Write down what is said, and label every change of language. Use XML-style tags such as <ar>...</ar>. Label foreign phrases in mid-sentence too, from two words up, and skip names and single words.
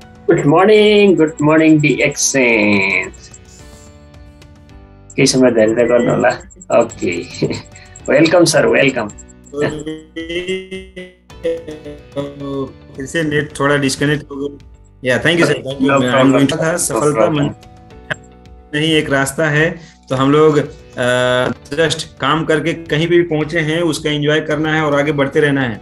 <en>Good morning DXN.</en> <ne>केही समय धैर्य गर्नु होला।</ne> <en>OK, welcome sir, welcome.</en> <hi>फिर से नेट थोड़ा डिस्कनेक्ट हो गया।</hi> <en>yeah thank you sir, thank you.</en> <hi>था सफलता नहीं एक रास्ता है, तो हम लोग जस्ट काम करके कहीं भी पहुंचे हैं उसका एंजॉय करना है और आगे बढ़ते रहना है।</hi>